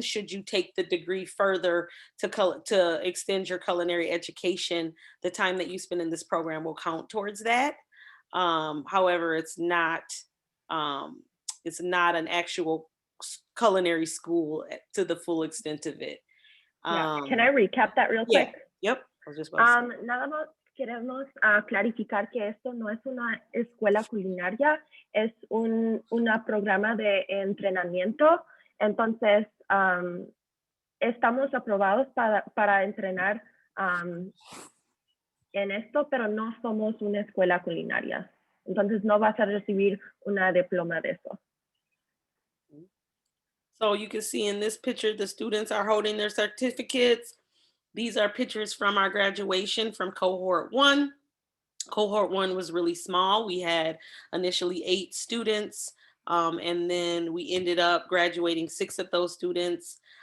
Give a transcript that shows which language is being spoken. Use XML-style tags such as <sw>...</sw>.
<en>Should you take the degree further to extend your culinary education, the time that you spend in this program will count towards that. However, it's not an actual culinary school to the full extent of it. Yeah. Can I recap that real quick? Yep. I was just about to say.</en> <es>Nada más queremos clarificar que esto no es una escuela culinaria, es un programa de entrenamiento. Entonces, estamos aprobados para entrenar en esto, pero no somos una escuela culinaria. Entonces no vas a recibir una diploma de eso.</es> <en>So you can see in this picture, the students are holding their certificates. These are pictures from our graduation from cohort 1. Cohort 1 was really small. We had initially 8 students, and then we ended up graduating 6 of those students.</en>